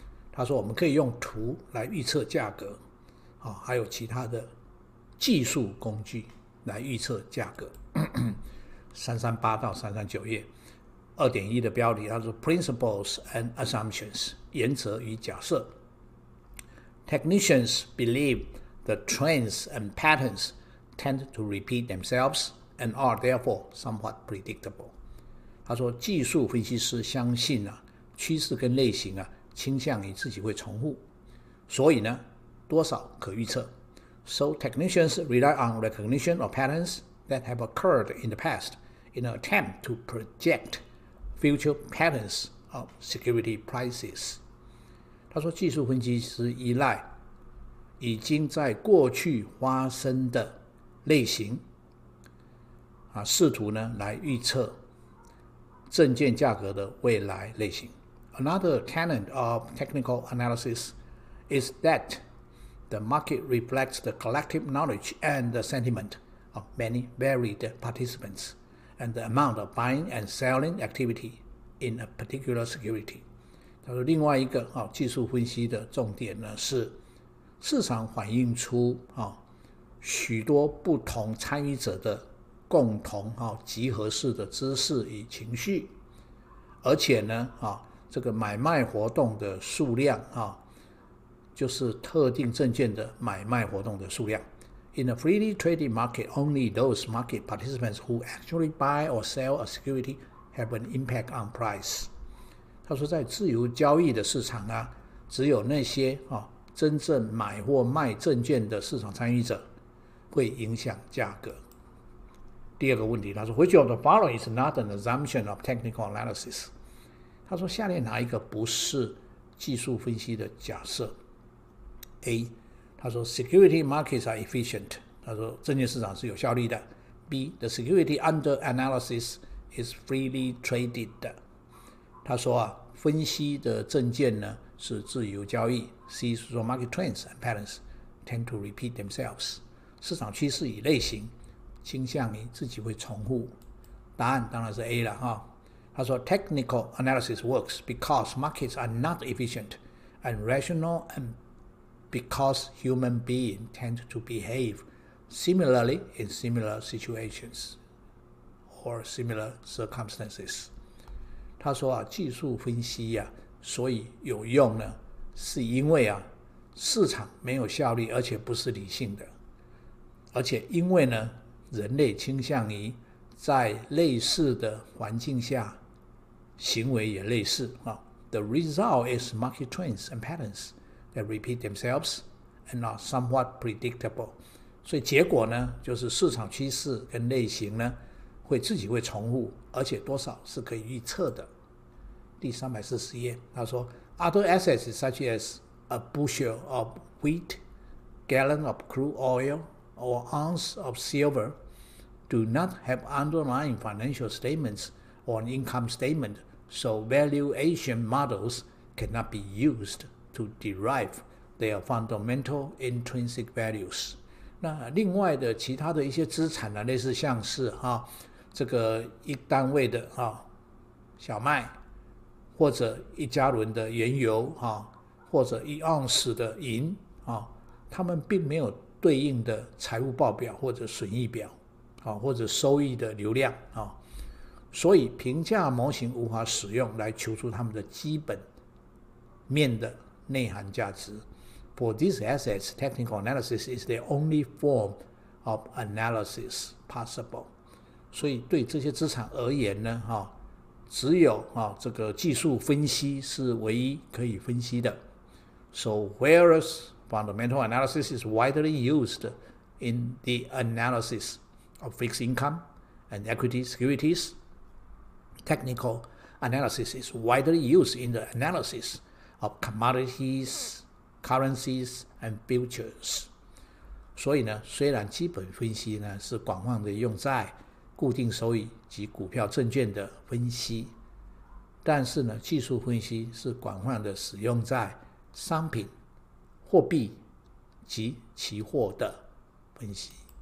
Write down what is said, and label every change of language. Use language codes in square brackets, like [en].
[zh] 他说我们可以用图来预测价格，还有其他的技术工具来预测价格。 338到339页 2.1 的标题，他说 [en] Principles and Assumptions [zh] 原则与假设。 [en] Technicians believe the trends and patterns tend to repeat themselves and are therefore somewhat predictable。 [zh] 他说技术分析师相信趋势跟类型倾向于自己会重复，所以呢多少可预测。 [en] So technicians rely on recognition of patterns that have occurred in the past in an attempt to project future patterns of security prices。 [zh] 他说技术分析师依赖已经在过去发生的类型试图呢来预测证券价格的未来类型。 [en] Another tenet of technical analysis is that the market reflects the collective knowledge and the sentiment of many varied participants and the amount of buying and selling activity in a particular security。 [zh] 他说另外一个技术分析的重点呢是市场反映出许多不同参与者的共同集合式的知识与情绪，而且呢这个买卖活动的数量就是特定证券的买卖活动的数量。 [en] In a freely traded market, only those market participants who actually buy or sell a security have an impact on price。 [zh] 他说在自由交易的市场只有那些真正买或卖证券的市场参与者会影响价格。第二个问题，他说 [en] Which of the following is not an assumption of technical analysis？ [zh] 他说下列哪一个不是技术分析的假设？ A， 他说 [en] Security markets are efficient， [zh] 他说证券市场是有效率的。 [en] B， The security under analysis is freely traded。 [zh] 他说分析的证券呢是自由交易。 C 是说 [en] Market trends and patterns tend to repeat themselves， [zh] 市场趋势与类型倾向于自己会重复。答案当然是 A 了他说 [en] Technical analysis works because markets are not efficient and rational and because human beings tend to behave similarly in similar situations or similar circumstances。 [zh] 他说技术分析所以有用呢，是因为市场没有效率，而且不是理性的，而且因为呢人类倾向于在类似的环境下行为也类似 [en] The result is market trends and patterns that repeat themselves and are somewhat predictable。 [zh] 所以结果呢就是市场趋势跟类型呢自己会重复，而且多少是可以预测的。第340页他说 [en] Other assets such as a bushel of wheat, gallon of crude oil, or ounce of silver do not have underlying financial statements or an income statement, so valuation models cannot be used to derive their fundamental intrinsic values。 [zh] 那另外的其他的一些资产呢，类似像是这个一单位的小麦，或者1加仑的原油或者1盎司的银他们并没有对应的财务报表或者损益表或者收益的流量所以评价模型无法使用来求出他们的基本面的内涵价值。 [en] For these assets, technical analysis is the only form of analysis possible. [zh] 所以对这些资产而言呢，只有这个技术分析是唯一可以分析的。 [en] So whereas fundamental analysis is widely used in the analysis of fixed income and equity securities, technical analysis is widely used in the analysis of commodities, currencies, and futures. [zh] 所以呢，虽然基本分析呢是广泛的用在固定收益及股票证券的分析，但是呢，技术分析是广泛的使用在商品、货币及期货的分析。